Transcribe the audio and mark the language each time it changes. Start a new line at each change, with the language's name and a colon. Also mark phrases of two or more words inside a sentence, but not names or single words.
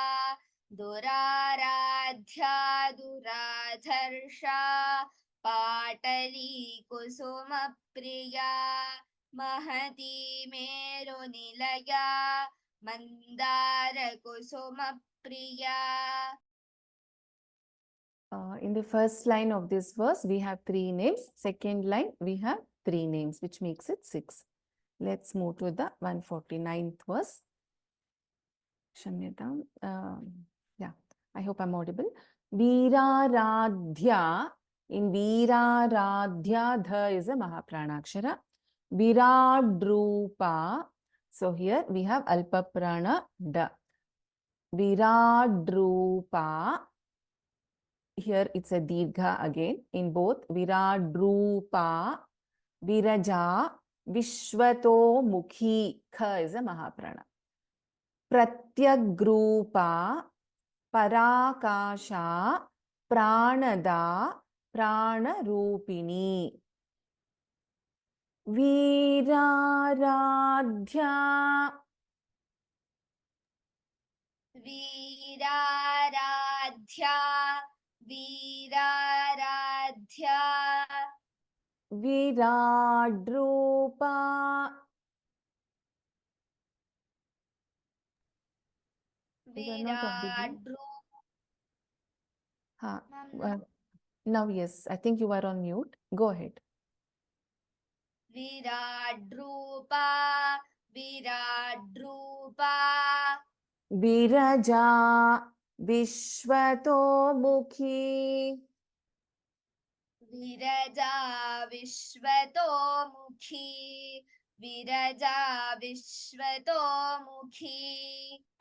Sanskrit: दुराराध्या दुराधर्षा पाटली कुसुमप्रिया महती मेरुनिलया मंदार कुसुमप्रिया
English: In the first line of this verse, we have 3 names. Second line, we have 3 names, which makes it 6. Let's move to the 149th verse. Shamyata. Yeah, I hope I'm audible. Veeraradhya. In Veeraradhya, Dha is a Mahapranakshara. Viradrupa. So here we have Alpa Prana da. Viradrupa. Here it's a Dirgha again in both. Viradrupa, Viraja, Vishwato Mukhi. Kha is a Mahaprana. Pratyagrupa, Parakasha, Pranada, Pranarupini. Viraradhya. Veeraradhya, Veeraradhya, Viradrupa. You are not audible. Ha. Now, yes, I think you are on mute. Go ahead. Viradrupa, Viradrupa, Viraja, Vishwato Mukhi. Viraja, Vishwato Mukhi, Viraja, Vishwato Mukhi,